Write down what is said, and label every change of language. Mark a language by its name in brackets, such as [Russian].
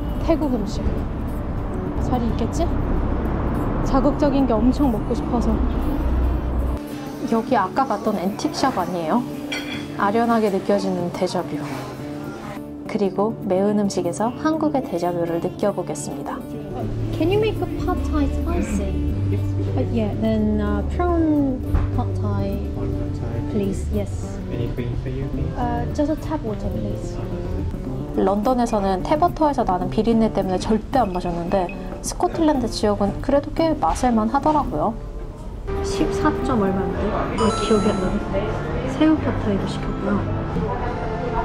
[Korean] 태국 음식 자리 있겠지? 자극적인 게 엄청 먹고 싶어서. 여기 아까 갔던 앤틱샵 아니에요? 아련하게 느껴지는 데자뷰. 그리고 매운 음식에서 한국의 데자뷰를 느껴보겠습니다. [English] Can you make a pad thai spicy? Yeah, then prawn pad thai, please. Yes. Any cream for you, please? Just a tap water, please. [Korean] 런던에서는 태버터에서 나는 비린내 때문에 절대 안 마셨는데 스코틀랜드 지역은 그래도 꽤 마실만 하더라고요. 14점 얼마인데? 기억이 안 나네. 새우 팟타이도 시켰고요.